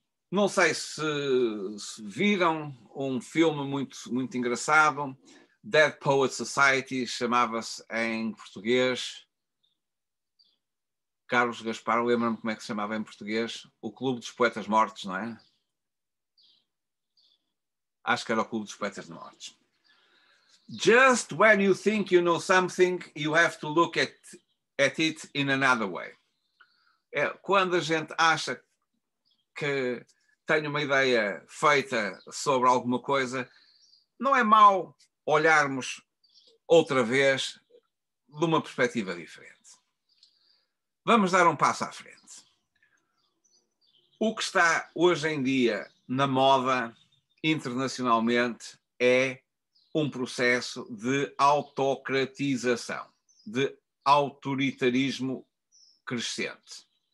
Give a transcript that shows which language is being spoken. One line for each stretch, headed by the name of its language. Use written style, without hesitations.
Portuguese: Não sei se viram um filme muito engraçado, Dead Poets Society, chamava-se em português. Carlos Gaspar, lembra-me como é que se chamava em português? O Clube dos Poetas Mortos, não é? Acho que era o Clube dos Poetas Mortos.
English: Just when you think you know something, you have to look at it in another way.
Portuguese: Quando a gente acha que tem uma ideia feita sobre alguma coisa, não é mau olharmos outra vez de uma perspectiva diferente. Vamos dar um passo à frente. O que está hoje em dia na moda internacionalmente é um processo de autocratização, de autoritarismo crescente.